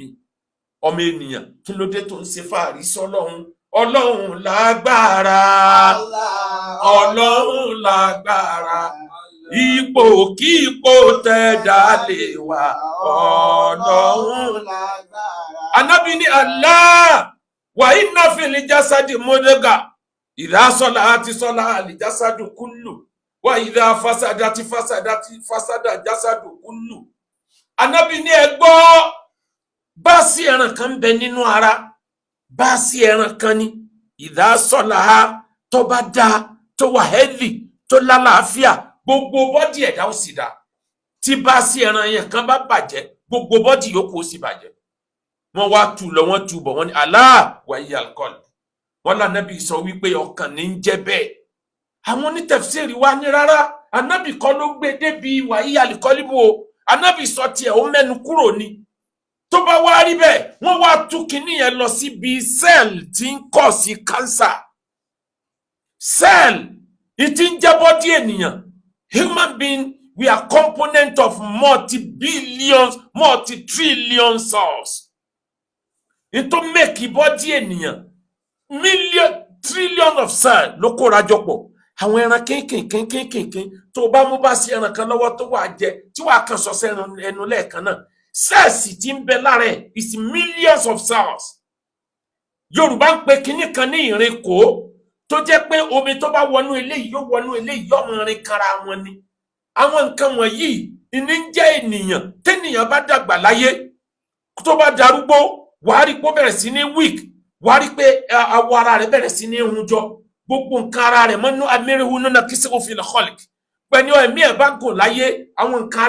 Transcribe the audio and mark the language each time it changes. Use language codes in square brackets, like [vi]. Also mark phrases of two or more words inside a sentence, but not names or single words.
[yo] Ọmọ ènìyàn kí ló dé tó ń ṣe fàárí sọ́lọ́run ọlọ́run lágbára ọlọ́run lágbára ipò kí ipò tẹ̀dá lè wà ọlọ́run lágbára. Ànábì ní [ar] الله وإن في الجسد مضغة إذا صلحت صلح الجسد كله وإذا فسدت فسد الجسد كله wa idha fasadati fasada jasadu kullu. [yo] Ànábì ní ẹ gbọ́ báàsì ẹran kan bẹ nínú ara báàsì ẹran kan ní [ar] إذا صلح [yo] tó bá dá tó wà healthy tó lálàáfíà gbogbo bọ́dì ẹ̀dá ó sì dá tí báàsì ẹran yẹn kan bá bàjẹ́ gbogbo bọ́dì yòókù ó sì bàjẹ́. Wọ́n wá tu lọ wọ́n tu bọ̀ wọ́n ní [ar] الله وهي القلب [yo] wọ́n lànàbì sọ wípé ọkàn ní ń jẹ́ bẹ́ẹ̀. Àwọn onítẹ̀fsírì wá ní rárá ànábì kọ́ ló gbé débi [ar] وهي القلب [yo] o ànábì sọ tiẹ̀ ó mẹ́nu kúrò ní tó bá wá rí bẹ́ẹ̀ wọ́n wá tú kinní yẹn lọ síbi cell tí ń kọ̀ sí cancer. Cell ìtí ń jẹ́ bọ́dí ènìyàn. [en] Human being, we are component of multi-billions, multi-trillion cells. Into make body ènìyàn trillion of cells [yo] ló kóra jọ pọ̀. Àwọn ẹran kéékèèké tó bá mú bá sí ẹran kan lọ́wọ́ tó wà jẹ tí wàá kan sọ sẹ́nu ẹnu lẹ́ẹ̀kan náà. Cells tí ń bẹ lára ẹ̀ [en] is millions of cells. [yo] Yorùbá ń pe kinní kan ní ìrìnkò tó jẹ́ pé omi tó bá wọnú eléyìí yóò wọnú eléyìí yóò mọ rin kára wọn ni. Àwọn nǹkan wọ̀nyí ìní ń jẹ́ ènìyàn tẹ́nìyàn bá dàgbà láyé tó bá darúgbó wàá rí pé ó bẹ̀rẹ̀ sí ní weak wàá rí pé awọ ara rẹ̀ bẹ̀rẹ̀ sí ní hunjọ gbogbo nǹkan ara rẹ̀ mọ́nú amẹ́rẹ́hu nínú kí sí òfin lọ́kọ́lìkì pẹ̀lú ẹ̀mí ẹ̀ bá gùn láyé àwọn nǹkan